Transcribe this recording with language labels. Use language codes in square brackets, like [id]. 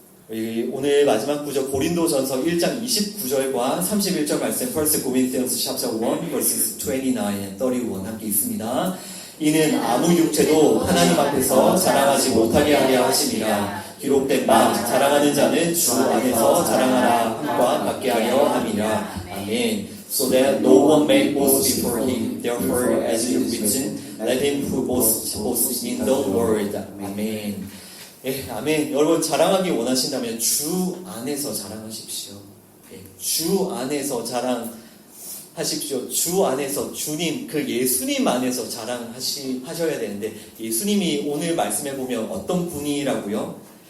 [ko] 오늘 마지막 구절 고린도전서 1장 29절과 31절 말씀 [en] 1 Corinthians chapter 1 verses 29 and 31 [ko] 함께 있습니다. 이는 아무 육체도 하나님 앞에서 자랑하지 못하게 하려 하심이라. 기록된 바 자랑하는 자는 주 안에서 자랑하라 함과 같게 하려 함이라. 아멘. [en] So that no one may boast before him. Therefore, as it is written, let him who boasts boast in the Lord. [ko] 아멘. 아멘. 여러분, 자랑하기 원하신다면 주 안에서 자랑하십시오. 주 안에서 자랑하십시오. 주 안에서 주님, 그 예수님 안에서 자랑하셔야 되는데 예수님이 오늘 말씀해 보면 어떤 분이라고요?